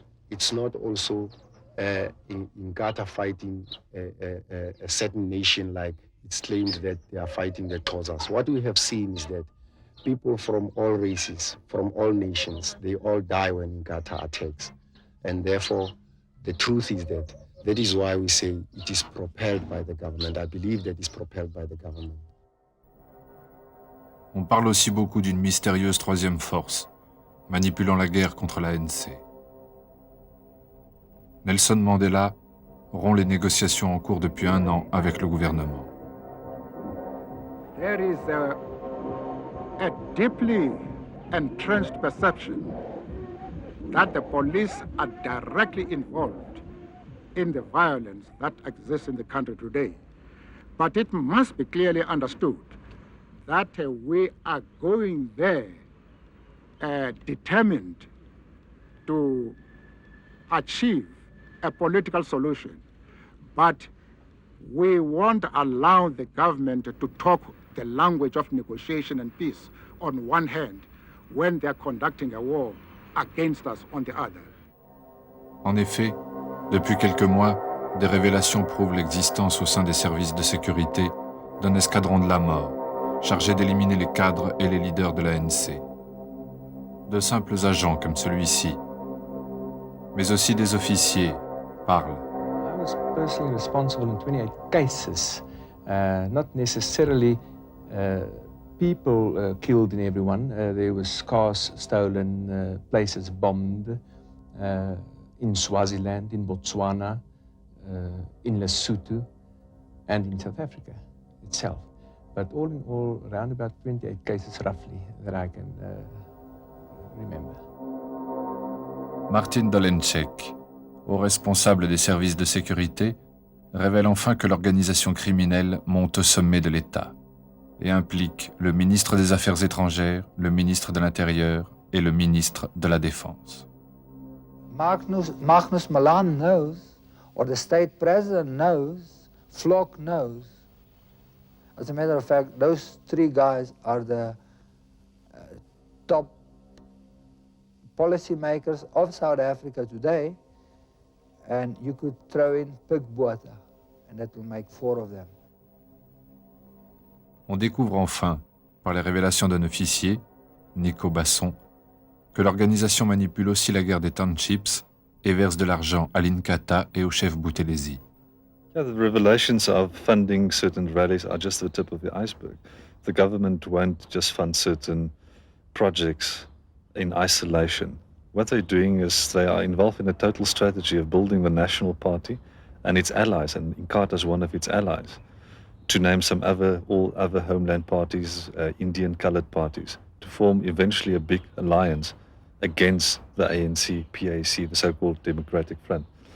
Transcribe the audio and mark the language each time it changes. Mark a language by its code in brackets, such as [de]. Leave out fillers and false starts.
[en] It's not also in Gaza fighting a certain nation like it's claimed that they are fighting the Xhosas. What we have seen is that people from all races, from all nations, they all die when Gaza attacks. And therefore, the truth is that is why we say it is propelled by the government. I believe that it's propelled by the government. [fr] On parle aussi beaucoup d'une mystérieuse troisième force, manipulant la guerre contre l'ANC. Nelson Mandela rompt les négociations en cours depuis 1 an avec le gouvernement. [en] There is a deeply entrenched perception that the police are directly involved in the violence that exists in the country today. But it must be clearly understood that we are going there determined to achieve a political solution. But we won't allow the government to talk the language of negotiation and peace on one hand when they're conducting a war against us on the other. [fr] En effet, depuis quelques mois, des révélations prouvent l'existence au sein des services de sécurité d'un escadron de la mort, chargé d'éliminer les cadres et les leaders de l'ANC. De simples agents comme celui-ci, mais aussi des officiers, parlent. [en] I was personally responsible in 28 cases, not necessarily people killed in everyone. There was cars stolen, places bombed in Swaziland, in Botswana, in Lesotho, and in South Africa itself. But all in all, around about 28 cases roughly that I can remember. [fr] Martin Dolenček, haut responsable des services de sécurité, révèle enfin que l'organisation criminelle monte au sommet de l'État et implique le ministre des Affaires étrangères, le ministre de l'Intérieur et le ministre de la Défense. [en] Magnus Malan knows, or the state president knows, Flock knows. As a matter of fact, those 3 guys are the top policymakers of South Africa today, and you could throw in Pik Botha, and that will make 4 of them. [fr] On découvre enfin, par les révélations d'un officier, Nico Basson, que l'organisation manipule aussi la guerre des townships et verse de l'argent à l'Inkatha et au chef Buthelezi. [en] Yeah, the revelations of funding certain rallies are just the tip of the iceberg. The government won't just fund certain projects in isolation. What they're doing is they are involved in a total strategy of building the National Party and its allies, and Inkatha is one of its allies, to name all other homeland parties, Indian colored parties, to form eventually a big alliance against the ANC, PAC, the so-called Democratic Front.